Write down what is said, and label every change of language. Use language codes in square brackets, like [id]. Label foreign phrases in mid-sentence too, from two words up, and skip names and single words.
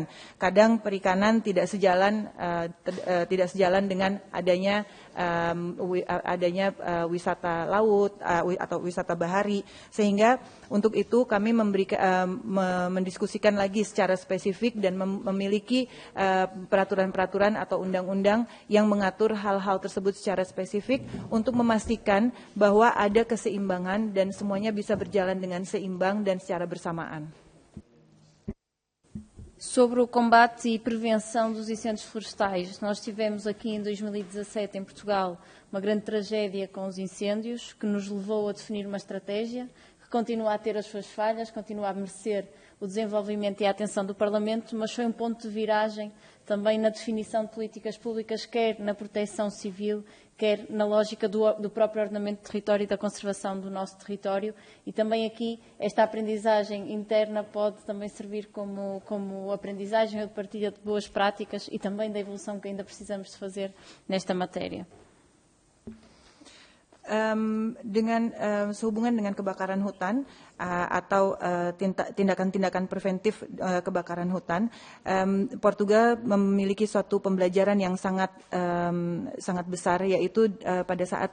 [id] Kadang perikanan tidak sejalan dengan adanya wisata laut atau wisata bahari, sehingga untuk itu kami mendiskusikan lagi secara spesifik dan memiliki peraturan-peraturan atau undang-undang yang mengatur hal-hal tersebut secara spesifik untuk memastikan bahwa ada keseimbangan dan semuanya bisa berjalan dengan seimbang dan secara bersamaan. [pt] Sobre o combate e prevenção dos incêndios florestais, nós tivemos aqui em 2017 em Portugal uma grande tragédia com os incêndios que nos levou a definir uma estratégia que continua a ter as suas falhas, continua a merecer o desenvolvimento e a atenção do Parlamento, mas foi um ponto de viragem também na definição de políticas públicas, quer na proteção civil, quer na lógica do próprio ordenamento de território e da conservação do nosso território. E também aqui esta aprendizagem interna pode também servir como aprendizagem ou partilha de boas práticas e também da evolução que ainda precisamos de fazer nesta matéria. [id] Sehubungan dengan kebakaran hutan atau tindakan-tindakan preventif kebakaran hutan, Portugal memiliki suatu pembelajaran yang sangat besar, yaitu pada saat